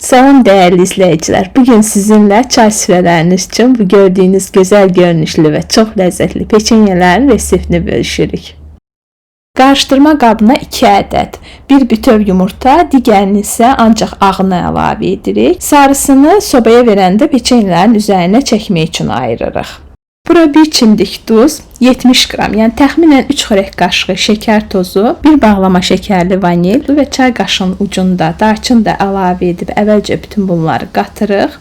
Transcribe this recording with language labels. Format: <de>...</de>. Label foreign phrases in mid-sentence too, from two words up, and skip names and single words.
<tr>Salam değerli izleyiciler. Bugün sizinle çay süreleriniz için bu gördüğünüz güzel görünüşlü ve çok lezzetli peçenyelerin reseptini bölüşürük.</tr> <az>Qarışdırma qabına 2 ədəd, bir bütöv yumurta, digərini isə ancaq ağını əlavə edirik. Sarısını sobaya verəndə peçenyələrin üzərinə çəkmək üçün ayırırıq. Bura bir çimdik duz, 70 qram, yəni təxminən 3 xörək qaşığı şəkər tozu, bir bağlama şəkərli vanil və çay qaşığının ucunda darçın da əlavə edib əvvəlcə bütün bunları qatırıq.</az>